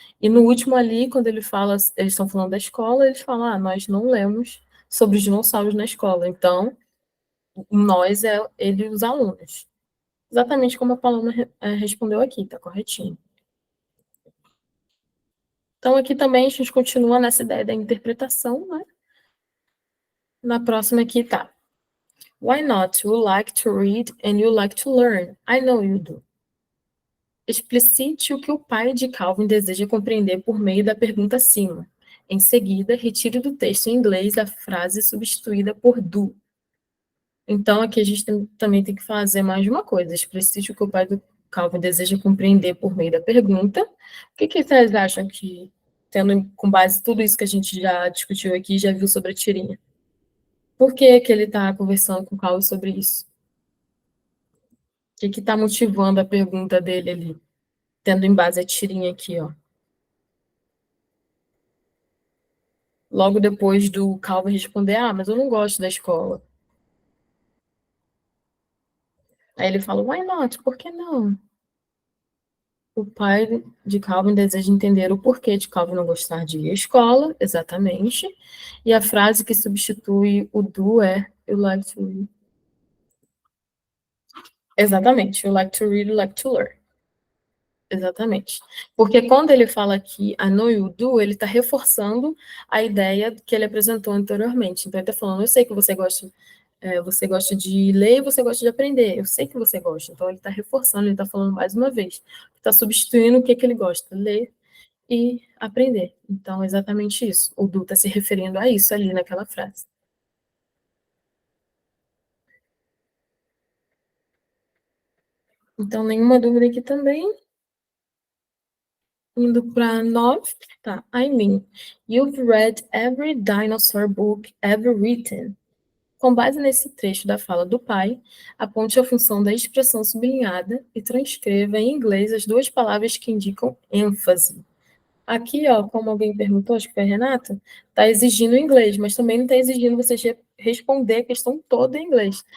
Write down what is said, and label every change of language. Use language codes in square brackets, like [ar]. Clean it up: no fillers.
[pt] E no último ali, quando ele fala, eles estão falando da escola, eles falam, nós não lemos sobre os dinossauros na escola. Então, nós é ele e os alunos. Exatamente como a Paloma respondeu aqui, tá corretinho. Então, aqui também a gente continua nessa ideia da interpretação, né? Na próxima aqui tá. [en] Why not? You like to read and you like to learn. I know you do. [pt] Explicite o que o pai de Calvin deseja compreender por meio da pergunta acima. Em seguida, retire do texto em inglês a frase substituída por do. Então, aqui a gente também tem que fazer mais de uma coisa. Explicite o que o pai do Calvin deseja compreender por meio da pergunta. O que vocês acham que, tendo com base em tudo isso que a gente já discutiu aqui, já viu sobre a tirinha? Por que ele está conversando com o Calvin sobre isso? O que está motivando a pergunta dele ali? Tendo em base a tirinha aqui, ó. Logo depois do Calvin responder, mas eu não gosto da escola. Aí ele fala, [en] why not? [pt] Por que não? O pai de Calvin deseja entender o porquê de Calvin não gostar de ir à escola, exatamente. E a frase que substitui o do é [en] you like to read. [pt] Exatamente, [en] you like to read, you like to learn. [pt] Exatamente. Porque quando ele fala aqui [en] I know you do, [pt] ele está reforçando a ideia que ele apresentou anteriormente. Então, ele está falando, eu sei que você gosta de ler e você gosta de aprender. Eu sei que você gosta. Então, ele está reforçando, ele está falando mais uma vez. Está substituindo o que ele gosta, ler e aprender. Então, é exatamente isso. O Du está se referindo a isso ali naquela frase. Então, nenhuma dúvida aqui também. Indo para 9, tá. [en] I mean, you've read every dinosaur book ever written. [pt] Com base nesse trecho da fala do pai, aponte a função da expressão sublinhada e transcreva em inglês as duas palavras que indicam ênfase. Aqui, ó, como alguém perguntou, acho que foi a Renata, está exigindo inglês, mas também não está exigindo você responder a questão toda em inglês.